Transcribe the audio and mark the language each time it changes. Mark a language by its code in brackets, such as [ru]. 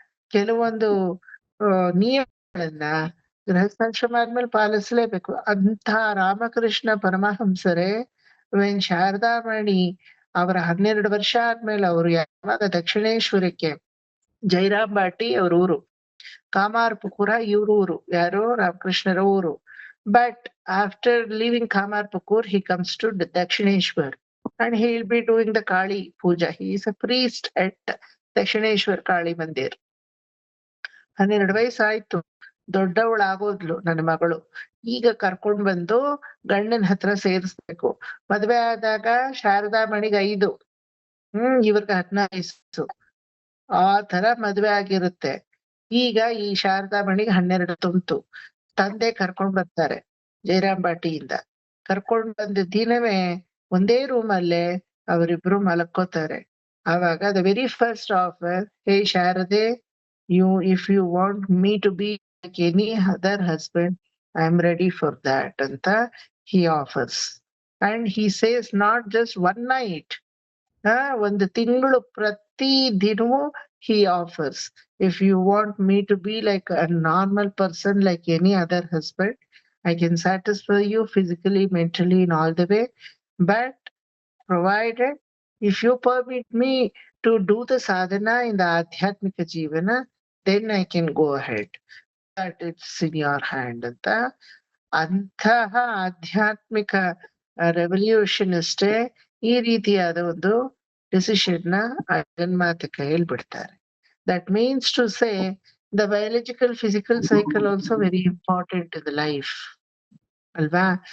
[kn] ಕೆಲವೊಂದು ನಿಯಮಗಳನ್ನ ಗೃಹಸ್ಥಾಶ್ರಮ ಆದ್ಮೇಲೆ ಪಾಲಿಸಲೇಬೇಕು. ಅಂತ ರಾಮಕೃಷ್ಣ ಪರಮಹಂಸರೇ ವೆನ್ ಶಾರದಾಮಣಿ ಅವರ 12 ವರ್ಷ ಆದ್ಮೇಲೆ ಅವರು ಯಾವಾಗ ದಕ್ಷಿಣೇಶ್ವರಕ್ಕೆ, ಜೈರಾಮ್ ಬಾಟಿ ಅವ್ರ ಊರು, ಕಾಮಾರ್ಪುಕುರ ಇವ್ರ ಊರು, ಯಾರು ರಾಮಕೃಷ್ಣರ ಊರು. [en] But after leaving Kamarpukur he comes to Dakshineshwar and he will be doing the Kali Puja. He is a priest at Dakshineshwar Kali Mandir. [kn] 12 ವಯಸ್ಸಾಯ್ತು, ದೊಡ್ಡವಳಾಗೋದ್ಲು ನನ್ನ ಮಗಳು. ಈಗ ಕರ್ಕೊಂಡ್ ಬಂದು ಗಂಡನ ಹತ್ರ ಸೇರಿಸ್ಬೇಕು. ಮದ್ವೆ ಆದಾಗ ಶಾರದಾಮಣಿಗೆ 5, ಇವ್ರಿಗೆ 15 ಆ ತರ ಮದ್ವೆ ಆಗಿರುತ್ತೆ. ಈಗ ಈ ಶಾರದಾಮಣಿಗೆ 12 ತುಂಬ್ತು. ತಂದೆ ಕರ್ಕೊಂಡ್ ಬರ್ತಾರೆ ಜಯರಾಮ್ ಬಾಟಿಯಿಂದ. ಕರ್ಕೊಂಡ್ ಬಂದ ದಿನವೇ ಒಂದೇ ರೂಮಲ್ಲೇ ಅವರಿಬ್ರು ಮಲಕ್ಕೋತಾರೆ. [en] ಆವಾಗ the very first offer, hey Sharada, if you want me to be like any other husband, I am ready for that ಅಂತ he offers. And he says not just 1 night, [kn] ಒಂದು ತಿಂಗಳು ಪ್ರತಿ ದಿನವೂ [en] he offers, if you want me to be like a normal person like any other husband, I can satisfy you physically, mentally in all the way, but provided if you permit me to do the sadhana in the adhyatmika jivana, then I can go ahead, but it's in your hand ಅಂತ. [kn] ಅಂತಹ ಆಧ್ಯಾತ್ಮಿಕ ರೆವಲ್ಯೂಷನಿಸ್ಟೇ ಈ ರೀತಿಯಾದ ಒಂದು decision ನ ಜನ್ಮಾತ ಕೈಯಲ್ಲಿ ಬಿಡ್ತಾರೆ. [en] That means to say the biological physical cycle also very important in the life ಅಲ್ವಾ?